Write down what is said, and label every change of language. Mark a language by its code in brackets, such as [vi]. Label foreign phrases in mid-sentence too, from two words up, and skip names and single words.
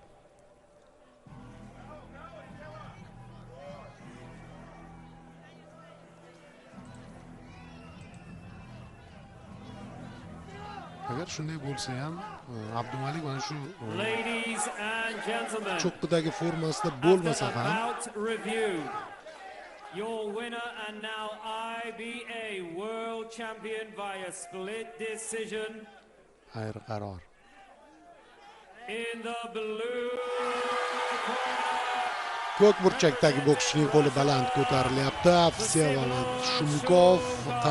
[uz] Agar shunday bo'lsa ham Abdumalik mana shu cho'qqidagi formasida bo'lmasa ham [en] your winner and now IBA world champion via split decision [uz] ayr qaror [en] in the blue [uz] ko'k burchakdagi bokschining qo'li baland ko'tarilyapti. Vsevolod Shumkov